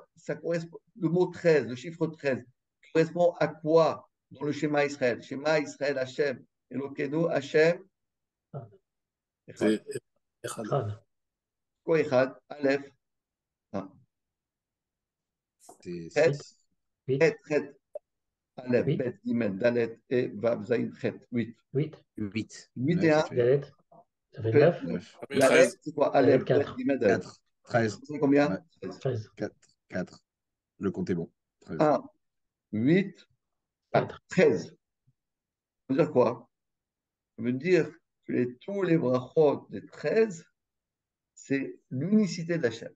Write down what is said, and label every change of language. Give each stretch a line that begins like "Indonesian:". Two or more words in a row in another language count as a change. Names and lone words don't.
French: Ça correspond, le mot 13, le chiffre 13, correspond à quoi dans le schéma Israël?
Hebrew: שמע ישראל, השם, אלוקינו, השם, אחד.
French: C'est Echad. Crâne. Quoi Echad? Aleph, hein. C'est Chet, 6. 8. Chet, Aleph, Oui. Bet, Gimel, Dalet et Vav, Zayin, Chet, 8. 8. 8. 8 et 1, Dalet. Ça fait fait 9. 9. Ça fait Dalet, 13. c'est quoi? Dalet, Aleph, Bet, 4. Gimel, Dalet. 4. 13. C'est combien? Ouais. 13. 13. 4. 4. Le compte est bon. 13. 1, 8, 4. 13. Ça veut dire quoi? Ça veut dire que tous les brachot des 13, c'est l'unicité de Hachem.